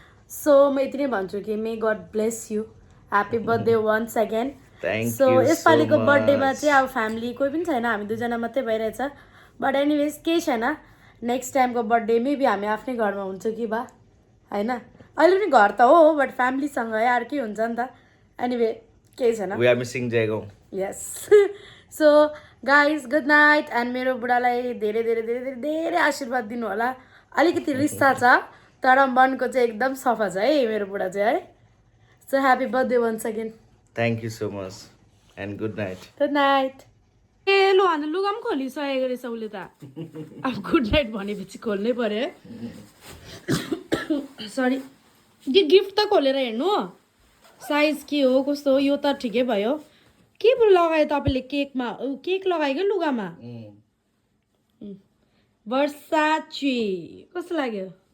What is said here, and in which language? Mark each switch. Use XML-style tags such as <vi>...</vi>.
<ne>so म यति नै भन्छु कि</ne> <en>may God bless you happy birthday once again</en> <ne>so यसपालिको बर्थडेमा चाहिँ अब फ्यामिली कोही पनि छैन हामी 2 जना मात्रै भइरहेछ बट एनिवेज केही छैन नेक्स्ट टाइमको बर्थडे मेबी हामी आफ्नै घरमा हुन्छ कि बा होइन अहिले पनि घर त हो बट फ्यामिलीसँग अर्कै हुन्छ नि त एनिवे केही छैन</ne> <en>we are missing Jaigaon</en> <ne>yes</ne> <en>so guys good night</en> <ne>and मेरो बुढालाई धेरै धेरै धेरै धेरै धेरै आशीर्वाद दिनु होला अलिकति रिस्ता छ तर मनको चाहिँ एकदम सफा छ है मेरो बुढा चाहिँ है</ne> <en>so happy birthday once again thank you so much and good night</en> <ne>good night ए लु अन्त लुगा पनि खोलिसकेको रहेछ उसले त अब गुड नाइट भनेपछि खोल्नै पर्यो है सरी गिफ्ट त खोलेर हेर्नु साइज के हो कस्तो हो यो त ठिकै भयो के पो लगायो तपाईँले केकमा केक लगायो क्या लुगामा वर्साची कस्तो लाग्यो</ne>